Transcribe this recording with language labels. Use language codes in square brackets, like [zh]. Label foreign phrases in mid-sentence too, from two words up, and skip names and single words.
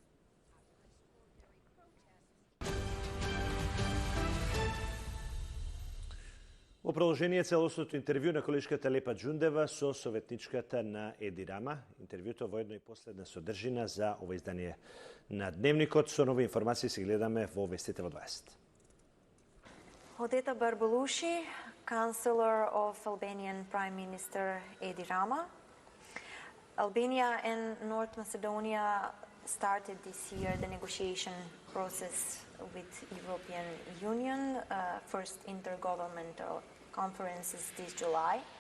[mk] Во продолжение целосното интервју на колешката Лепа Джундева со советничката на Еди Рама. Интервјуто воедно и последна содржина за ова издание на Дневникот. Со нови информации се гледаме во Вестите во 20. [en] Odeta Barbalushi, Chancellor of Albanian Prime Minister Edi Rama. Albania and North Macedonia started this year the negotiation process with European Union, first intergovernmental conferences this July.